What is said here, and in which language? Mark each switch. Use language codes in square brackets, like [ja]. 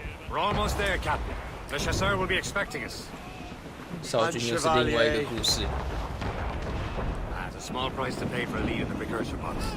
[en] We're almost there, Captain. The chasseur will be expecting us. [zh] 少君又是另外一个故事。 [en] That's a small price to pay for a lead in the precursor box.